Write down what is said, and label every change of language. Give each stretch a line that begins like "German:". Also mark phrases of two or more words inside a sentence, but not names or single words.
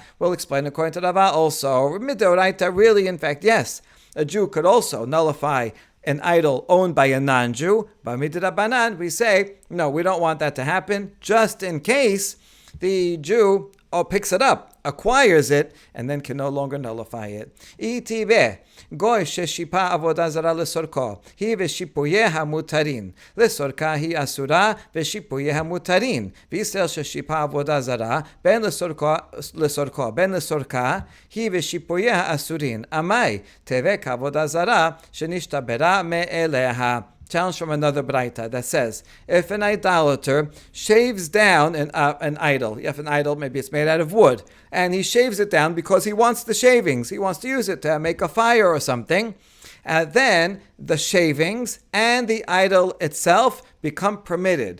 English: We'll explain according to Rava also. Midoraita, really, in fact, yes, a Jew could also nullify an idol owned by a non-Jew. But Midrabanan, we say, no, we don't want that to happen, just in case the Jew picks it up, acquires it, and then can no longer nullify it.
Hebrew: מיתיבי גוי ששיפה עבודה זרה לצורכו היא ושיפוייה מותרין לצורכה היא אסורה ושיפוייה מותרין וישראל ששיפה עבודה זרה בין לצורכו בין לצורכה היא ושיפוייה אסורין אמאי תבטל עבודה זרה שנשתברה מאליה.
English: Challenge from another Braita that says, if an idolater shaves down an idol, if an idol, maybe it's made out of wood, and he shaves it down because he wants the shavings, he wants to use it to make a fire or something, then the shavings and the idol itself become permitted.